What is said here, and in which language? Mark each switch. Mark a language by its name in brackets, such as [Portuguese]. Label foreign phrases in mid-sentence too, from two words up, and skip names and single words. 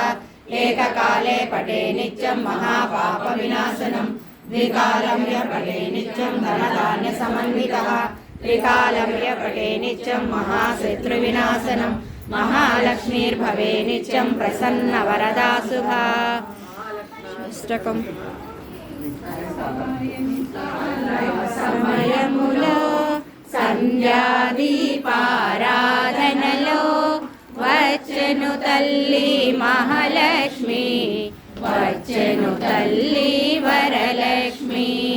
[Sanskrit] एककाले पठे नित्यं महापापविनाशनं द्विकालं य पठे नित्यं धनधान्यसमन्वितः त्रिकालं य पठे नित्यं महाशत्रुविनाशनं महालक्ष्मीर्भवे नित्यं प्रसन्नवरदा शुभा। [Telugu] अष्टकम् సమయములో సంధ్యాదీపారాధనలో వచ్చెను తల్లి మహాలక్ష్మి వచ్చెను తల్లి వరలక్ష్మి।